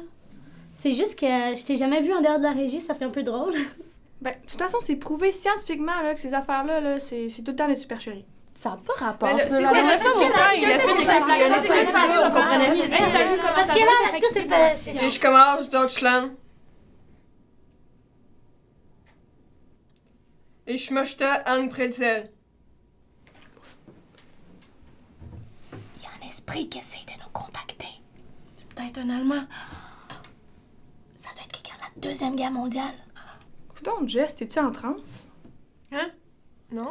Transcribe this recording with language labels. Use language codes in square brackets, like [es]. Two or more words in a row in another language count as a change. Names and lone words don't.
[fr] C'est juste que je t'ai jamais vu en dehors de la régie, ça fait un peu drôle. Ben, de toute façon, c'est prouvé scientifiquement là, que ces affaires-là, là, c'est tout le temps des supercheries. Ça n'a pas rapport, Ben là, ça. c'est La quoi, dernière fois, mon frère, il a fait des on comprenait rien. Parce que là, tout c'est pas... Et je commence, [de] Deutschland. Ich möchte ein Pretzel. [fr] Il y a un esprit qui essaie de nous contacter. C'est peut-être un Allemand. Ça doit être quelqu'un de la Deuxième Guerre mondiale. Coudonc, Jess, t'es-tu en transe? Hein? Non?